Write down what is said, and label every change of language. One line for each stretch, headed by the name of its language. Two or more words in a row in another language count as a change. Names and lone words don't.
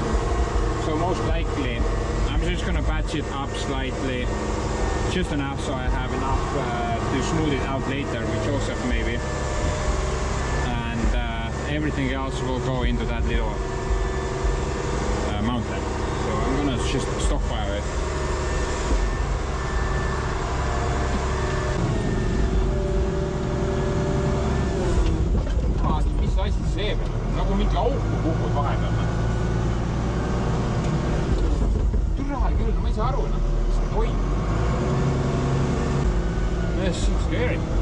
English: So most likely I'm just gonna patch it up slightly, just enough so I have enough to smooth it out later with Joseph maybe, and everything else will go into that little mountain. So I'm gonna just stockpile it.
Estonian: Mis asi see peab? Nagu mingi auku kukud vahepeal. Türa küll, ma ei saa aru, mis see toimub.
English: That's so scary.